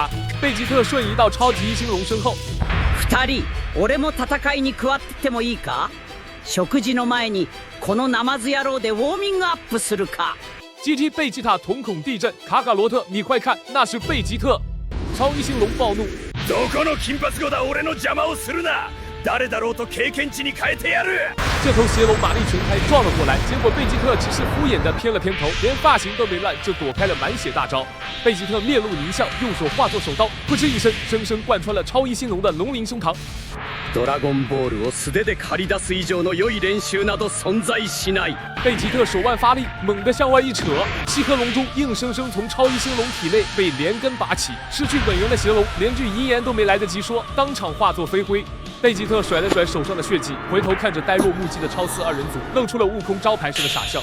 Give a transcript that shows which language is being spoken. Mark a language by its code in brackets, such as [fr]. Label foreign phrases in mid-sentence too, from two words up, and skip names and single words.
[zh] 贝吉特瞬移到超级一星龙身后。 [ja] 2人、俺も戦いに加わっててもいいか？食事の前にこのナマズ野郎でウォーミングアップするか。 [zh] GT 贝吉塔瞳孔地震，卡卡罗特，你快看，那是贝吉特！超一星龙暴怒。 [ja] どこの金髪子だ。俺の邪魔をするな。誰だろうと経験値に変えてやる。 [zh] 这头邪龙马力全开撞了过来，结果贝吉特只是敷衍的偏了偏头，连发型都没乱就躲开了满血大招。贝吉特面露狞笑，用手化作手刀，噗嗤一声，生生贯穿了超一星龙的龙鳞胸膛。 [ja] ドラゴンボールを素手で借り出す以上の良い練習など存在しない。 [zh] 贝吉特手腕发力，猛地向外一扯，七颗龙珠硬生生从超一星龙体内被连根拔起。失去本源的邪龙连句遗言都没来得及说，当场化作飞灰。贝吉特甩了甩手上的血迹，回头看着呆若木鸡的超四二人组，露出了悟空招牌式的傻笑。